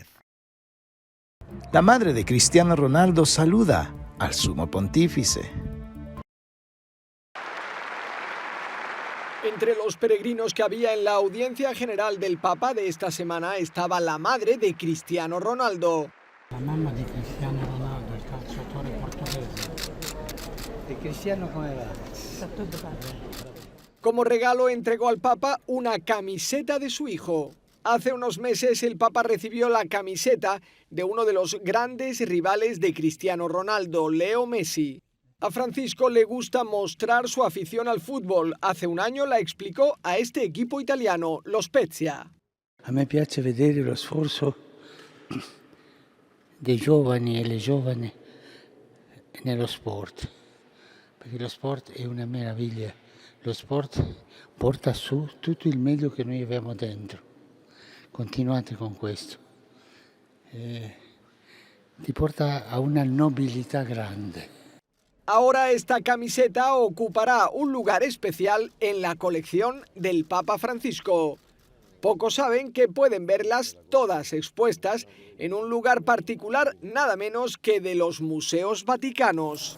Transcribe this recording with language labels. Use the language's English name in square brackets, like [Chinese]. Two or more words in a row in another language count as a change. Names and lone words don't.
[Spanish] La madre de Cristiano Ronaldo saluda al sumo pontífice. Entre los peregrinos que había en la audiencia general del Papa de esta semana estaba la madre de Cristiano Ronaldo. [Italian] La mamma di Cristiano Ronaldo, il calciatore portoghese. [Spanish] ¿Y Cristiano cómo va? Como regalo entregó al Papa una camiseta de su hijo. Hace unos meses el Papa recibió la camiseta de uno de los grandes rivales de Cristiano Ronaldo, Leo Messi. A Francisco le gusta mostrar su afición al fútbol. Hace un año la explicó a este equipo italiano, lo Spezia. [Italian] A me piace vedere lo sforzo dei giovani e le giovani nello sport, perché lo sport è una meraviglia. Lo sport porta su tutto il meglio che noi abbiamo dentro. Continuate con questo. Ti porta a una nobilità grande. [Spanish] Ahora esta camiseta ocupará un lugar especial en la colección del Papa Francisco. Pocos saben que pueden verlas todas expuestas en un lugar particular nada menos que de los museos vaticanos.